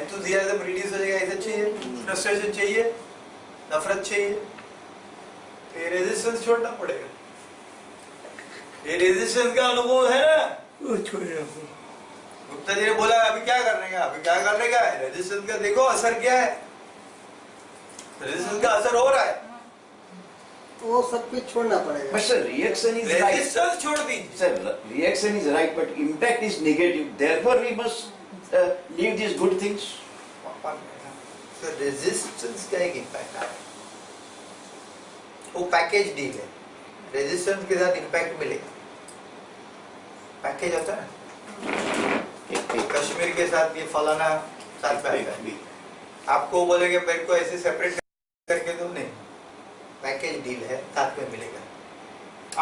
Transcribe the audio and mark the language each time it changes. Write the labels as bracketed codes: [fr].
[hi] Enthusiasm reduce हो जाएगा, ऐसा चाहिए, फ्रस्ट्रेशन चाहिए, नफरत चाहिए, तो ये रेजिस्टेंस छोड़ना पड़ेगा। ये रेजिस्टेंस का अनुभव है ना, वो छोड़ना। गुप्ता जी ने बोला अभी क्या करने का, अभी क्या करने का है? रेजिस्टेंस का देखो असर क्या है। रेजिस्टेंस का असर हो रहा है, वो सब कुछ छोड़ना पड़ेगा। [en] But sir, reaction is right. [hi] Resistance छोड़ दीजिए। [en] Sir, reaction is right, but impact is negative. Therefore, we must leave these good things. [hi] तो रेजिस्टेंस का एक इम्पैक्ट आया, वो पैकेज डील है, रेजिस्टेंस के साथ इम्पैक्ट मिलेगा। पैकेज होता है कश्मीर के साथ ये फलाना साथ में आएगा, आपको बोलेंगे मेरे को ऐसे सेपरेट करके दो, नहीं, पैकेज डील है, साथ में मिलेगा।